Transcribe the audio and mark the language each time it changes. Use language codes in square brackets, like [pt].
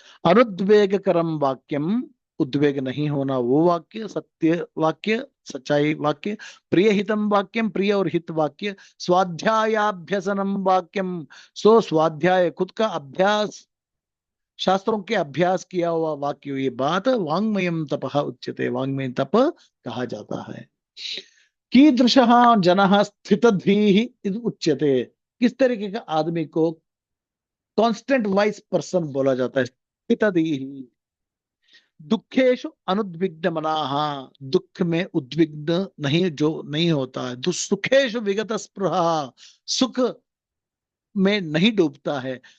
[sa] अनुद्वेगकरम वाक्यम, [hi] उद्वेग नहीं होना वो वाक्य, सत्य वाक्य, सच्चाई वाक्य। [sa] प्रिय हितम वाक्यम, [hi] प्रिय और हित वाक्य। [sa] स्वाध्यायाभ्यसनम वाक्यम, [hi] सो स्वाध्याय खुद का अभ्यास, शास्त्रों के अभ्यास किया हुआ वाक्य। ये बात [sa] वाङ्मयम तपः उच्यते, [hi] वाङ्मय तप कहा जाता है। [sa] कीदृशः जनः स्थितधीः इति उच्यते। [hi] किस तरीके का आदमी को [en] constant wise person [hi] बोला जाता है? स्थितधीः। [sa] दुखेशु अनुद्विग्न मनाः, [hi] दुख में उद्विग्न नहीं, जो नहीं होता है। [sa] दुसुखेशु विगत स्पृहा, [hi] सुख में नहीं डूबता है।